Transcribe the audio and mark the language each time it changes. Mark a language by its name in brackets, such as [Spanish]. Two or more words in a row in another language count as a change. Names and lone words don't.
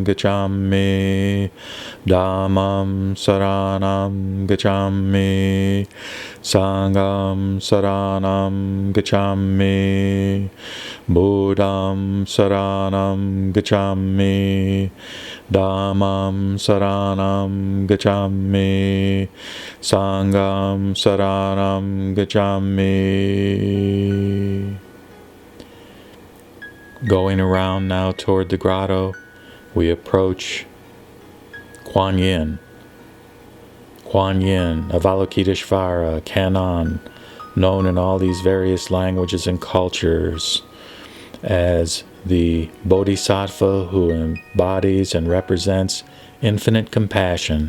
[Pali] gacchami, Dhammam saranam gacchami, Sangham saranam gacchami, Buddham saranam gacchami, Dhammam saranam gacchami, Sangham saranam gacchami. [English] Going around now toward the grotto, we approach Kuan Yin. Kuan Yin, Avalokiteshvara, Kannon, known in all these various languages and cultures as the Bodhisattva who embodies and represents infinite compassion.